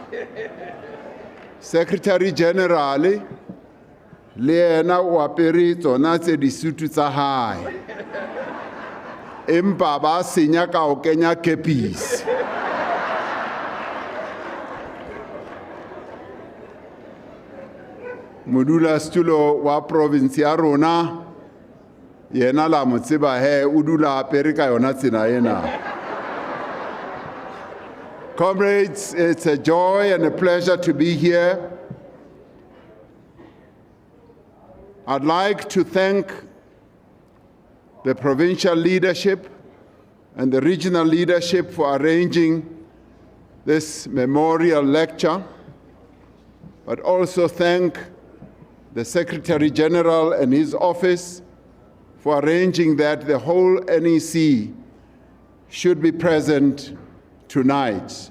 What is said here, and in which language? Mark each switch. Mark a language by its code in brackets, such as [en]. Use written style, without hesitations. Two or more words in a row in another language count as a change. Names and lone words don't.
[st] Secretary General le yena o apere tsona tse disutu tsa hae, empa ba senya ka o kenya kepisi. Modulasetulo wa province ya rona yena la mo tseba he o dula apere ka yona tsena ena. [en] Comrades, it's a joy and a pleasure to be here. I'd like to thank the provincial leadership and the regional leadership for arranging this memorial lecture, but also thank the Secretary General and his office for arranging that the whole NEC should be present tonight.